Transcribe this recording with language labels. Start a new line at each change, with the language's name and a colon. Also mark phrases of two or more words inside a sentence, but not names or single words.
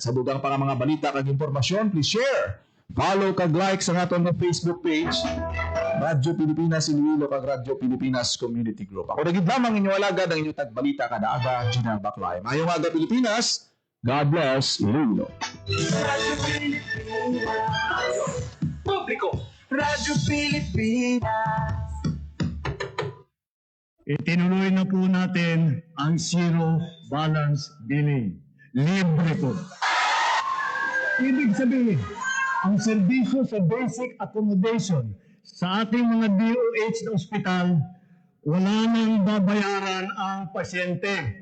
Hiligaynon: Sa dugang pa nga mga balita kag impormasyon,
English: please share, follow
Hiligaynon: kag like sa aton nga Facebook page Radyo Pilipinas Iloilo kag Radyo Pilipinas Community Group. Ako nagid lamang inyong alagad ang inyong tagbalita kada aga, Gina Baclay. Mayong aga Pilipinas,
English: God bless
Hiligaynon: Iloilo.
Filipino: Radyo Pilipinas. Publiko. Radyo Pilipinas. Itinuloy na po natin ang
English: zero balance billing.
Filipino: Libre po. Ibig sabihin, ang serbisyo sa
English: basic accommodation
Filipino: sa ating mga DOH na ospital, wala nang babayaran ang pasyente.